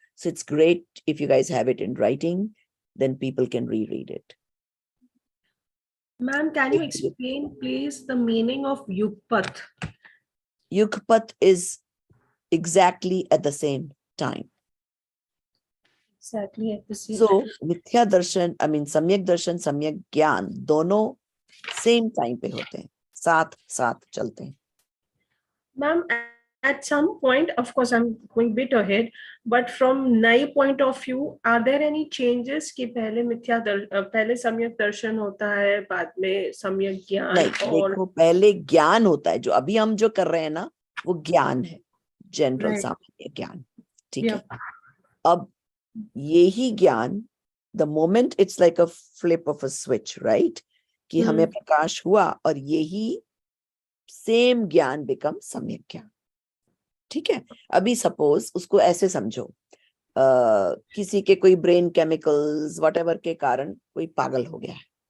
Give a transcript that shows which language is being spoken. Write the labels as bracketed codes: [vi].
[en] So it's great if you guys have it in writing, then people can reread it. Ma'am, can you explain, please, the meaning of Yukpat? Yukpat is exactly at the same time. Exactly at the same [hi] So मिथ्या दर्शन, सम्यक दर्शन, सम्यक ज्ञान दोनों [en] same time [hi] पे होते हैं, साथ साथ चलते हैं. [en] Ma'am, at some point, of course, I'm going a bit ahead, but from Nai point of view, are there any changes [hi] कि पहले सम्यक दर्शन होता है, बाद में सम्यक ज्ञान? नहीं, देखो, पहले ज्ञान होता है, जो अभी हम जो कर रहे हैं ना, वो ज्ञान है, जनरल सामान्य ज्ञान, ठीक है. अब यही ज्ञान, [en] the moment it's like a flip of a switch, right? [hi] कि हमें प्रकाश हुआ और यही सेम ज्ञान बिकम सम्यक ज्ञान, ठीक है. अभी सपोज उसको ऐसे समझो, किसी के कोई ब्रेन केमिकल्स व्हाटएवर के कारण कोई पागल हो गया है.